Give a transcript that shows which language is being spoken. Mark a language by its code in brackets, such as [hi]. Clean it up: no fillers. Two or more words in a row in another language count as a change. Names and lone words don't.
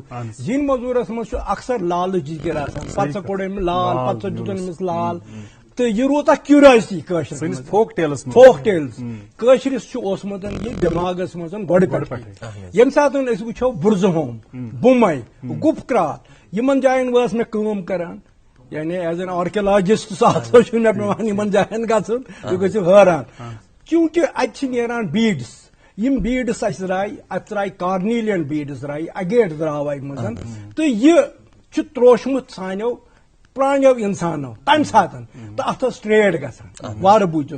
[ks] زِنۍ موٚزوٗرس منٛز چھُ اکثر لالٕچ ذِکر آسان، پتہٕ سا کوٚڑ أمۍ لال، پتہٕ سا دیُتن أمِس لال، تہٕ یہِ روٗد اکھ کیوٗریوسٹی کٲشرِس منٛز، [en] folk tales. [ks] کٲشرِس چھُ اوسمُت یہِ دٮ۪ماغس منٛز گۄڈٕ پٮ۪ٹھٕے. ییٚمہِ ساتہٕ أسۍ وٕچھو بُرزٕہوم، بُمے، گُپھ کرٛال، یِمن جاین وٲژ مےٚ کٲم کران، یعنی [en] as an archaeologist [ks] ساتھ چھُ مےٚ پیوان یِمن جاین گژھُن، تُہۍ گٔژھِو حٲران. چوٗنٛکہِ اَتہِ چھِ نیران بیٖڈٕس، یم بیٖڈٕس اَسہِ درٛاے، اَتھ درٛاے کارنیلیَن بیٖڈٕس درٛاے، اگیٹ درٛاو اَمہِ منٛز، تہٕ یہِ چھُ ترٛوشمُت سانیو پرٛانیو اِنسانو تَمہِ ساتہٕ، تہٕ اَتھ ٲس ٹرٛیڈ گژھان وارٕ بوٗزِتھ.